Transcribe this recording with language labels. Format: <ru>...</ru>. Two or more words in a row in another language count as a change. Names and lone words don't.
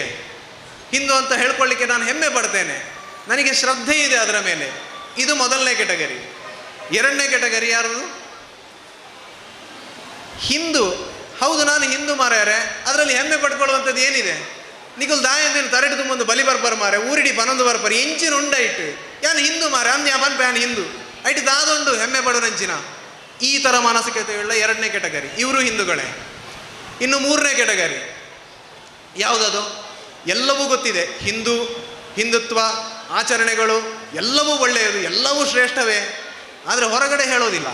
<kn>ಹಿಂದೂ ಅಂತ ಹೇಳ್ಕೊಳ್ಳಿಕ್ಕೆ ನಾನು ಹೆಮ್ಮೆ ಪಡ್ತೇನೆ, ನನಗೆ ಶ್ರದ್ಧೆ ಇದೆ ಅದರ ಮೇಲೆ. ಇದು ಮೊದಲನೇ ಕೆಟಗರಿ. ಎರಡನೇ ಕೆಟಗರಿ ಯಾರು? ಹಿಂದೂ, ಹೌದು ನಾನು ಹಿಂದೂ ಮಾರ್ಯಾರೆ, ಅದರಲ್ಲಿ ಹೆಮ್ಮೆ ಪಡ್ಕೊಳ್ಳುವಂಥದ್ದು ಏನಿದೆ?</kn> <tcy>ನಿಗುಲ್ ದಾಯಂದಿನ ತರಟಿದು ಮುಂದೆ ಬಲಿ ಬರ್ಬರ್ ಮಾರೆ, ಊರಿಡಿ ಪನೊಂದು ಬರ್ಬರ್ ಇಂಚಿನ ಉಂಡಾಯ್ತು, ಯಾನು ಹಿಂದೂ ಮಾರೆ ಅಂದ್ ಯಾನ್ ಪ್ಯಾನ್ ಹಿಂದೂ ಐಟಿ ದಾದೊಂಡು ಹೆಮ್ಮೆ ಪಡೋನಂಚಿನ.</tcy> <kn>ಈ ಥರ ಮಾನಸಿಕತೆಯುಳ್ಳ ಎರಡನೇ ಕೆಟಗರಿ, ಇವರು ಹಿಂದೂಗಳೇ. ಇನ್ನು ಮೂರನೇ ಕೆಟಗರಿ ಯಾವುದದು? ಎಲ್ಲವೂ ಗೊತ್ತಿದೆ, ಹಿಂದುತ್ವ ಆಚರಣೆಗಳು ಎಲ್ಲವೂ ಒಳ್ಳೆಯದು, ಎಲ್ಲವೂ ಶ್ರೇಷ್ಠವೇ, ಆದರೆ ಹೊರಗಡೆ ಹೇಳೋದಿಲ್ಲ.</kn>